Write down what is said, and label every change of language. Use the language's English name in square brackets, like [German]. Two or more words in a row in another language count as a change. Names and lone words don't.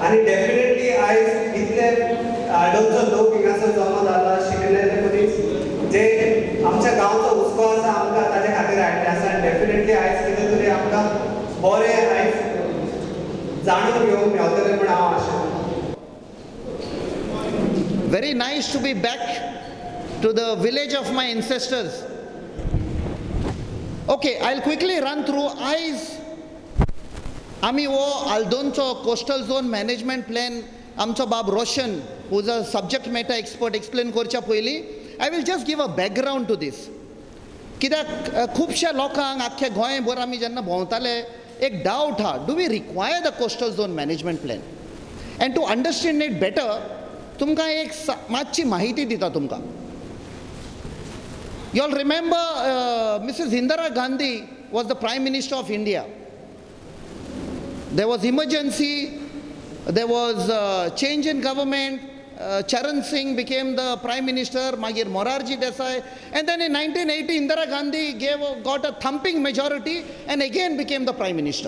[Konkani] आनी डेफिनेटली आयज इतले आडोळचो लोक हिंगासर जमा जाला शिकलेले मनीस जे आमच्या गांवचो हुस्को आसा आमकां ताचे खातीर आयिल्ले आसा. डेफिनेटली आयज कितें तरी आमकां बरें आयज जाणून घेवंक मेळटलें म्हण हांव आशा. [English] Very nice to be back to the village of my ancestors. Okay, I'll quickly run through. [Konkani] आमी वो आल्दोनचो [English] coastal zone management plan [Konkani] आमचो बाब रोशन [English] who is a subject matter expert explain [Konkani] करच्या पयलीं [English] I will just give a background to this. [Konkani] कित्याक खुबशा लोकांक आख्ख्या गोंयभर आमी जेन्ना भोंवताले एक डावट हा, [English] Do we require the coastal zone management plan? and to understand it better [Konkani] तुमकां एक मातशी माहिती दिता तुमकां. [English] You all remember Mrs. Indira Gandhi was the Prime Minister of India. There was emergency, there was change in government. Charan Singh became the Prime Minister, Magir Morarji Desai, and then in 1980 Indira Gandhi got a thumping majority and again became the Prime Minister.